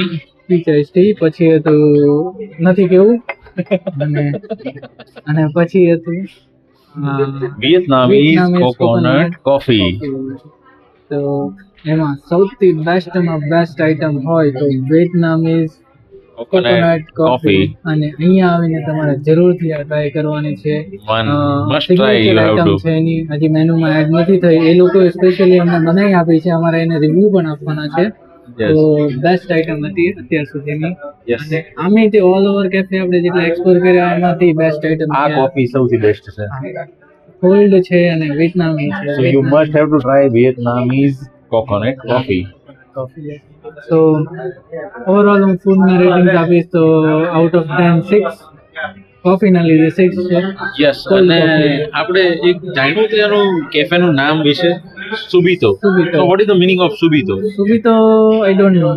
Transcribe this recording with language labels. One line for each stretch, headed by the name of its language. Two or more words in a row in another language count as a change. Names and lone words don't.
English: peach ice tea.
Gujarati: પછી હતું નથી કેવું અને પછી હતું વિયેતનામીઝ વિયેતનામીઝ
English: coconut coffee.
Gujarati: તો એમાં સૌથી બેસ્ટમાં
English: best item
Gujarati: હોય તો વિયેતનામીઝ કોકોનટ કોકોનટ કોફી. કોફી. અને અહીંયા આવીને તમારે જરૂરથી આ ટ્રાય કરવાની છે.
English: One must try, signature you have item to.
Gujarati: છે એની, હજી મેનુમાં એડ નથી થઈ. એ લોકોએ સ્પેશિયલી અમને બનાવી આપી છે, અમારે એને રિવ્યુ પણ આપવાના છે. Yes. તો
English: best item
Gujarati: હતી અત્યાર સુધીની. Yes. અને આમે તે
English: all over cafe
Gujarati: આપણે જેટલા એક્સપ્લોર કર્યા એમાંથી
English: best item
Gujarati: આ કોફી સૌથી બેસ્ટ છે. કોલ્ડ છે અને વિયેતનામી છે.
English: So you must have to try Vietnamese coconut coffee. so overall
Gujarati: હું ફૂડના રેટિંગ આપીશ તો
English: out of
Gujarati: 10 6. કોફીના લીધે 6 છે. યસ. Cold અને coffee. આપણે એક જાણ્યું તેનું કેફેનું નામ વિશે સુબીતો સુબીતો.
English: તો what is the meaning of સુબીતો? સુબીતો I don't know.